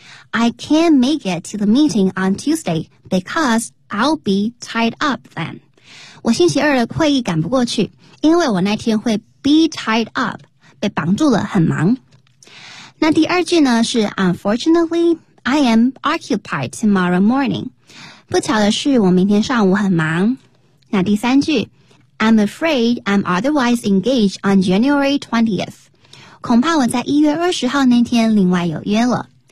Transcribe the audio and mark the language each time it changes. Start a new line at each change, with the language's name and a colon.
English: I can't make it to the meeting on Tuesday because I'll be tied up then
Chinese: 我星期二的会议赶不过去因为我那天会
English: be tied up,
Chinese: 被绑住了很忙。那第二句呢是
English: unfortunately, I am occupied tomorrow morning.
Chinese: 不巧的是我明天上午很忙。那第三句
English: I'm afraid I'm otherwise engaged on January 20th.
Chinese: 恐怕我在1月20号那天另外有约了。